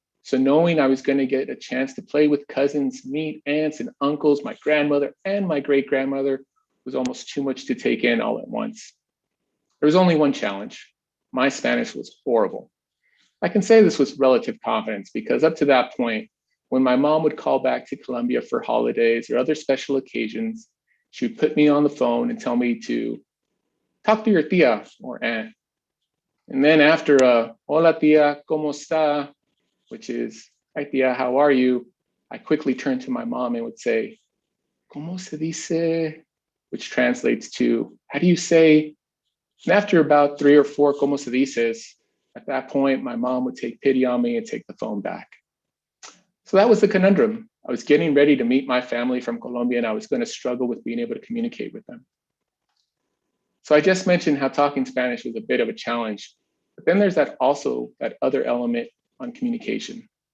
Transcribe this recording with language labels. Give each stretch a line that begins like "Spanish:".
English: So knowing I was going to get a chance to play with cousins, meet aunts and uncles, my grandmother and my great-grandmother was almost too much to take in all at once. There was only one challenge. My Spanish was horrible. I can say this with relative confidence because up to that point, when my mom would call back to Colombia for holidays or other special occasions, she would put me on the phone and tell me to talk to your tia or aunt. And then after
Spanish: hola tia, ¿cómo está?
English: Which is, hi tia, how are you? I quickly turned to my mom and would say,
Spanish: ¿Cómo se dice?
English: Which translates to, how do you say? And after about 3 or 4
Spanish: ¿Cómo se dices?
English: At that point, my mom would take pity on me and take the phone back. So that was the conundrum. I was getting ready to meet my family from Colombia and I was going to struggle with being able to communicate with them. So I just mentioned how talking Spanish was a bit of a challenge, but then there's that other element on communication.